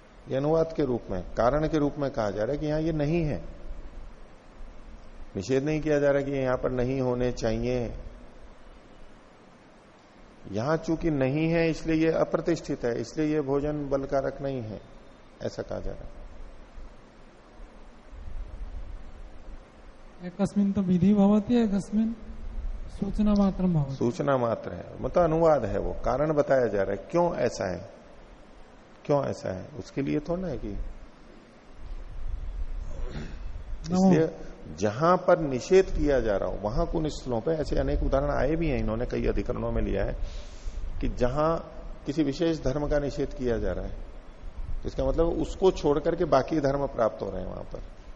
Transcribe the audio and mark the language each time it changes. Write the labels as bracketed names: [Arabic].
[Hindi] ये अनुवाद के रूप में, कारण के रूप में कहा जा रहा है कि यहां ये नहीं है। निषेध नहीं किया जा रहा कि यहां पर नहीं होने चाहिए। यहां चूंकि नहीं है इसलिए ये अप्रतिष्ठित है, इसलिए ये भोजन बलकारक नहीं है, ऐसा कहा जा रहा है। [Sanskrit] एकस्मिन् तो विधि भवति, एकस्मिन् सूचना मात्र भवति। [Hindi] सूचना मात्र है, मतलब अनुवाद है, वो कारण बताया जा रहा है क्यों ऐसा है, क्यों ऐसा है, उसके लिए थोड़ा है कि इसलिए जहां पर निषेध किया जा रहा हो वहां कुछ स्थलों पे ऐसे अनेक उदाहरण आए भी हैं, इन्होंने कई अधिकरणों में लिया है कि जहां किसी विशेष धर्म का निषेध किया जा रहा है, इसका मतलब उसको छोड़ करके बाकी धर्म प्राप्त हो रहे हैं वहां पर।